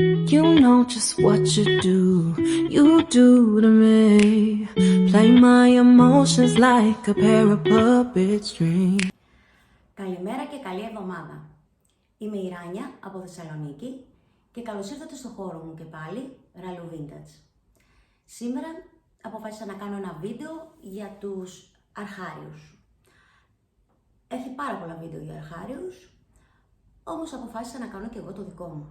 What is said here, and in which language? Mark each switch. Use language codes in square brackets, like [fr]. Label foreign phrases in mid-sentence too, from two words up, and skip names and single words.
[en] You know just what you do to me. Play my emotions like a pair of puppet strings. [el] Καλημέρα και καλή εβδομάδα. Είμαι η Ράνια από Θεσσαλονίκη και καλώς ήρθατε στο χώρο μου και πάλι, Ραλού Vintage. Σήμερα αποφάσισα να κάνω ένα βίντεο για τους αρχάριους. Έχει πάρα πολλά βίντεο για αρχάριους, όμως αποφάσισα να κάνω και εγώ το δικό μου.